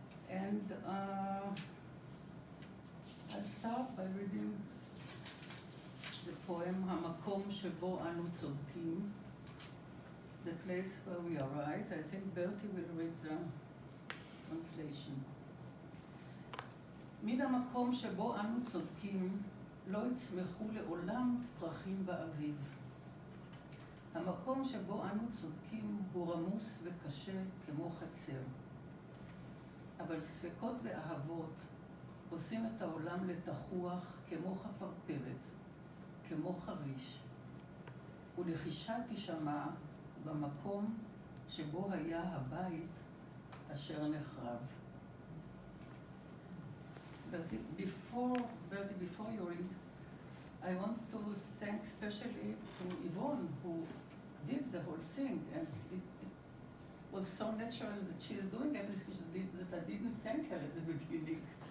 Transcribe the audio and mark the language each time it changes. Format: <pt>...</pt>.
<en>And I'll start by reading the poem,</en> <he>המקום שבו אנו צודקים,</he> <en>the place where we are right. I think Bertie will read the translation.</en> <he>מן המקום שבו אנו צודקים, לא יצמחו לעולם פרחים באביב. המקום שבו אנו צודקים הוא רמוס וקשה כמו חצר. אבל ספקות ואהבות עושים את העולם לתחוח כמו חפרפרת, כמו חריש. ולחישה תשמע במקום שבו היה הבית אשר נחרב.</he> <en>Bertie, before you read, I want to thank especially to Yvonne, who did the whole thing, and it was so natural that she is doing everything that I didn't thank her at the beginning.</en>